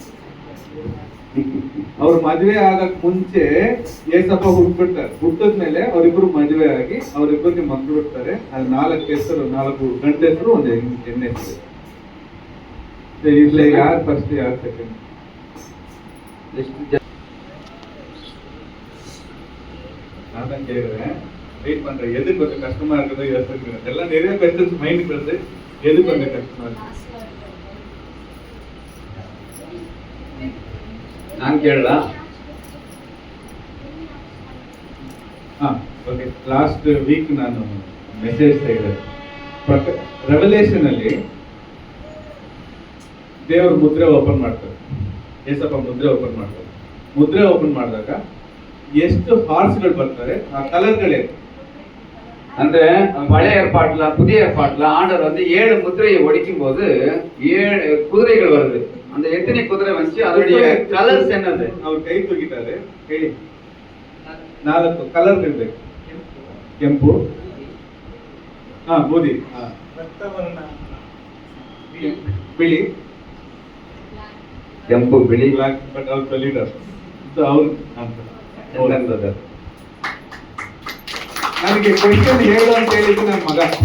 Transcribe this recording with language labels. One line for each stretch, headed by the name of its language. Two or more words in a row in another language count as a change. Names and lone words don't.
Kannada: ಅವ್ರ ಮದುವೆ ಆಗಕ್ ಮುಂಚೆ ಏಸಪ್ಪ ಹುಟ್ಟಿಬಿಡ್ತಾರೆ, ಹುಟ್ಟಿದ್ಮೇಲೆ ಅವರಿಬ್ರು ಮದುವೆ ಆಗಿ ಅವರಿಬ್ಬರಿಗೆ ಮಕ್ಕಳು ಹುಡ್ತಾರೆ. ಅದು 4 ಹೆಸರು, 4 ಗಂಡ ಹೆಸರು 1 ಹೆಣ್ಣು ಹೆಸರು. ಇರ್ಲಿ, ಯಾರು ಫಸ್ಟ್ ಯಾರು ಸೆಕೆಂಡ್?
Tamil: நான் கேக்குறேன், வெயிட் பண்றேன். எது கொஞ்சம் கஷ்டமா இருக்குதோ யோசிச்சு எல்லாம் நிறைய क्वेश्चंस மைண்டுக்கு வருது. எது கொஞ்சம் கஷ்டமா இருக்கு?
Kannada: ನಾನು ಕೇಳಲ್ಲ. ಓಕೆ.
English: last week
Kannada: ನಾನು ಮೆಸೇಜ್ ತೆಗೆದೆ. ರೆವಲೇಷನ್ ಅಲ್ಲಿ ದೇವರು ಮುದ್ರೆ ಓಪನ್ ಮಾಡ್ತಾರೆ, ಏಸಪ್ಪ ಮುದ್ರೆ ಓಪನ್ ಮಾಡ್ತಾರೆ. ಮುದ್ರೆ ಓಪನ್ ಮಾಡಿದಾಗ ಎಷ್ಟು ಹಾರ್ಸ್ಗಳು ಬರ್ತಾರೆ, ಆ கலர்களே.
Tamil: ಅಂದ್ರೆ பழைய ஏற்பாட்டுல புதிய ஏற்பாட்டுல ஆண்டவர் வந்து 7 முத்திரையை ஒடிக்கும் போது 7 குதிரைகள் வருது. அந்த எத்தனை குதிரை வந்துச்சு, அதோடைய கலர்ஸ் என்னது? அவர் கை தூக்கிட்டாரு.
Kannada: ಹೇಳಿ 4 ಕಲರ್ ಇರಬೇಕು. ಕೆಂಪು, ಬೂದಿ, ಬಿಳಿ, ಕೆಂಪು, ಬಿಳಿ, ಬ್ಲಾಕ್. ಬಟ್ ಅವ್ರ ಲೀಡರ್ ಅವ್ರು ನನಗೆ ಕ್ವೆಶ್ಚನ್ ಹೇಳು ಅಂತ ಹೇಳಿದ್ದು ನನ್ನ ಮಗ.